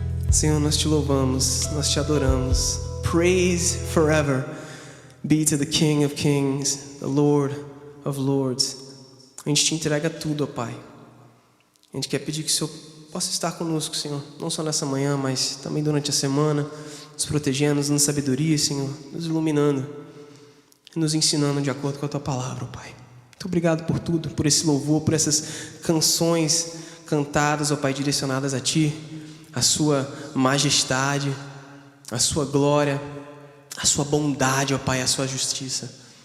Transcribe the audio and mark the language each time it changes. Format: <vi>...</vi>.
<pt>Senhor, nós te louvamos, nós te adoramos.</pt> <en>Praise forever be to the King of Kings, the Lord of Lords.</en> <pt>A gente te entrega tudo, ó Pai. A gente quer pedir que o Senhor possa estar conosco, Senhor, não só nessa manhã, mas também durante a semana, nos protegendo, nos dando sabedoria, Senhor, nos iluminando, nos ensinando de acordo com a Tua palavra, ó Pai. Muito obrigado por tudo, por esse louvor, por essas canções cantadas, ó Pai, direcionadas a Ti, a Sua majestade, a Sua glória, a Sua bondade, ó Pai, a Sua justiça.</pt>